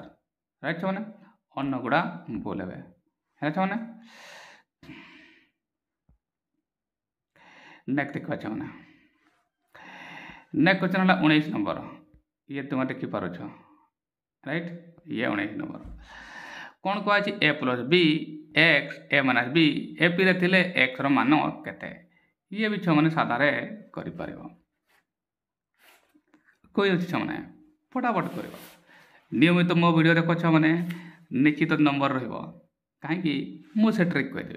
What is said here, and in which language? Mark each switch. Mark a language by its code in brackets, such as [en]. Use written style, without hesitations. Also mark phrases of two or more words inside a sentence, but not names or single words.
[or] ରାଇଟ୍ ଛୁଆମାନେ, ଅନ୍ୟଗୁଡ଼ା ଭୁଲ ହେବେ, ହେଲା ଛୁଆମାନେ। ନେକ୍ସଟ ଦେଖିବା ଛୁଆମାନେ। [en] next question [or] ହେଲା 19 ନମ୍ବର। ଇଏ ତୁମେ ଦେଖିପାରୁଛ, ରାଇଟ୍। ଇଏ 19 ନମ୍ବର। କ'ଣ କୁହାଯାଇଛି? a + b x a - b ଏପିରେ ଥିଲେ xର ମାନ କେତେ? ଇଏ ବି ଛୁଆମାନେ ସାଧାରେ କରିପାରିବ। କହିଦେଉଛି ଛୁଆମାନେ, ଫଟାଫଟ କରିବ। ନିୟମିତ ମୋ ଭିଡ଼ିଓ ଦେଖ ଛୁଆମାନେ, ନିଶ୍ଚିତ ନମ୍ବର ରହିବ। କାହିଁକି? ମୁଁ ସେ ଟ୍ରିକ୍ କହିଦେବି।